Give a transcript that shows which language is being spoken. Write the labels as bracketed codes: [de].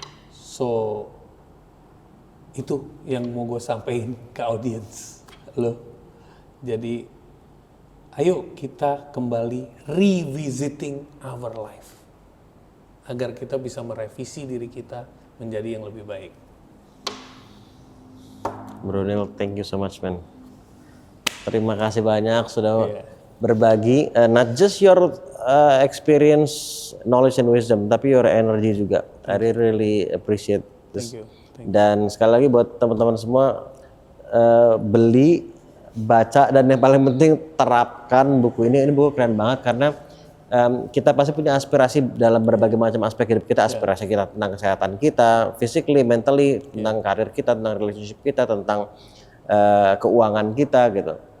[id] So itu yang mau gue sampaikan ke audiens lo. Jadi ayo kita kembali [en] revisiting our life [id] agar kita bisa merevisi diri kita menjadi yang lebih baik. [en] Bro Nil, thank you so much man. [id] Terima kasih banyak sudah berbagi, [en] not just your experience, knowledge and wisdom, [id] tapi [en] your energy [id] juga. [en] I really appreciate this. Thank you. [id] Dan sekali lagi buat teman-teman semua, beli, baca, dan yang paling penting terapkan buku ini. Ini buku keren banget karena kita pasti punya aspirasi dalam berbagai macam aspek hidup kita. Aspirasi kita tentang kesehatan kita, [en] physically, mentally, [id] tentang karir kita, tentang relationship kita, tentang keuangan kita gitu.